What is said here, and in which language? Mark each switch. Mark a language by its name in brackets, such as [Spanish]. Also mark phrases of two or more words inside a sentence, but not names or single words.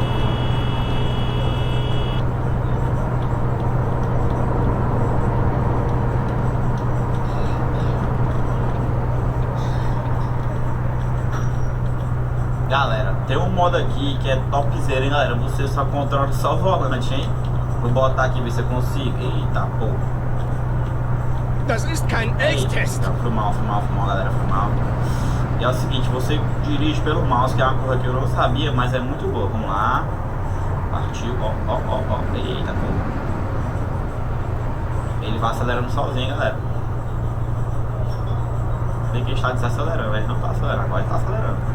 [Portuguese] Galera, tem um modo aqui que é topzera, hein, galera? Você só controla só o volante, hein? Vou botar aqui, ver se eu consigo. Eita, pô. [German] Das ist kein Elchtest. [Portuguese] Foi mal, galera, foi mal. E é o seguinte, você dirige pelo mouse, que é uma coisa que eu não sabia, mas é muito boa. Vamos lá. Partiu, ó. Eita, pô. Ele vai acelerando sozinho, galera. Tem que estar desacelerando, ele não tá acelerando, agora ele tá acelerando.